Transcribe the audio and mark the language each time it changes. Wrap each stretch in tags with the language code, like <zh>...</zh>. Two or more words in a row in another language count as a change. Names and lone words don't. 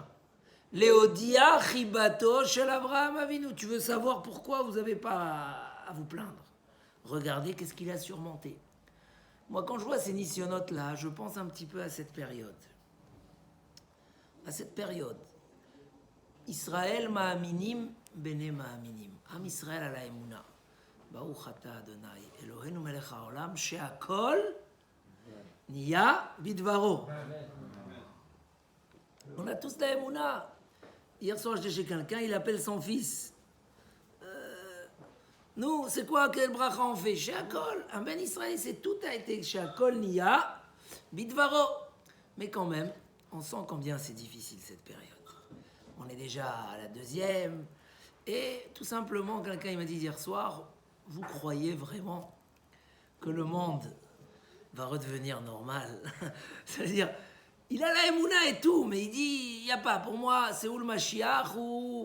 <he>להודיע חיבתו של אברהם אבינו.</he> <fr>Tu veux savoir pourquoi vous n'avez pas à vous plaindre? Regardez qu'est-ce qu'il a surmonté. Moi, quand je vois ces nisyonotes-là, je pense un petit peu à cette période. À cette période.</fr> <he>ישראל מאמינים, בני מאמינים.</he> <fr>Am Israël a la emuna.</fr> <he>ברוך אתה אדוני, אלוהינו מלך העולם, שהכל נהיה בדברו.</he> <fr>On a tous la emuna. Hier soir, j'étais chez quelqu'un, il appelle son fils. Nous, c'est quoi, quel bracha on fait? She'akol. Un</fr> <he>בן ישראל,</he> <fr>c'est tout a été</fr> <he>שהכל נהיה בדברו.</he> <fr>Mais quand même, on sent combien c'est difficile cette période. On est déjà à la deuxième. Et tout simplement, quelqu'un il m'a dit hier soir, vous croyez vraiment que le monde va redevenir normal? C'est-à-dire, il a la Emouna et tout, mais il dit, il n'y a pas, pour moi, c'est ou le Mashiach ou...</fr>